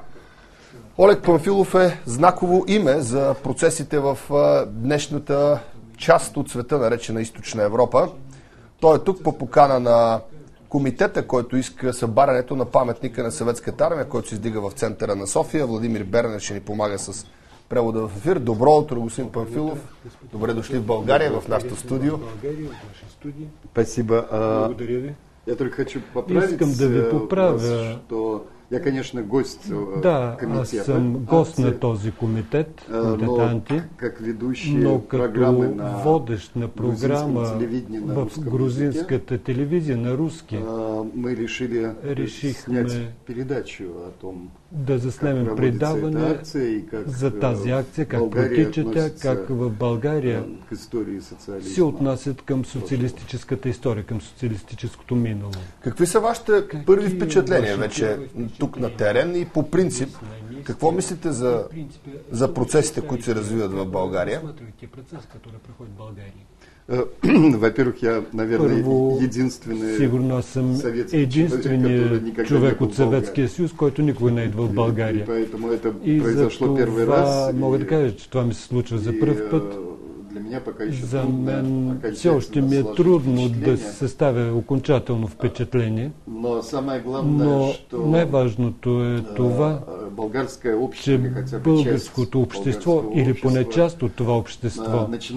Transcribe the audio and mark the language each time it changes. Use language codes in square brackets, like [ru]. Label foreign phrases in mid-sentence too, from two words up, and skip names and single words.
[bg] Олег Памфилов е знаково име за процесите в днешната част от света, наречена Източна Европа. Той е тук по покана на комитета, който иска събарянето на паметника на Съветската армия, който се издига в центъра на София. Владимир Бернер ще ни помага с превода в ефир. Добро утро, господин Памфилов. Добре дошли в България, в нашото студио. [ru] Спасибо. [bg] Благодаря ви. [ru] Я только хочу поправить. [bg] Искам да ви поправя. [ru] Что я, конечно, гость комитета. [bg] Аз съм гост на този комитет, [ru] но как ведущий [bg] но като водещ на програма в грузинската телевизия на руски, [ru] мы решихме снять передачу о том, [bg] да заснемем предаване за тази акция, как протича тя, как в България се отнасят към социалистическата история, към социалистическото минало. Какви са вашите първи впечатления вече тук на терен и по принцип? Какво мислите за процесите, които се развиват в България? [ru] Во-первых, я, наверное, [bg] сигурно съм единственият човек от Съветския съюз, който никога не идва в България. И за това мога да кажа, че това ми се случва за пръв път. За мен все още ми е трудно да се съставя окончателно впечатление, но най-важното е това, че българското общество, или поне част от това общество,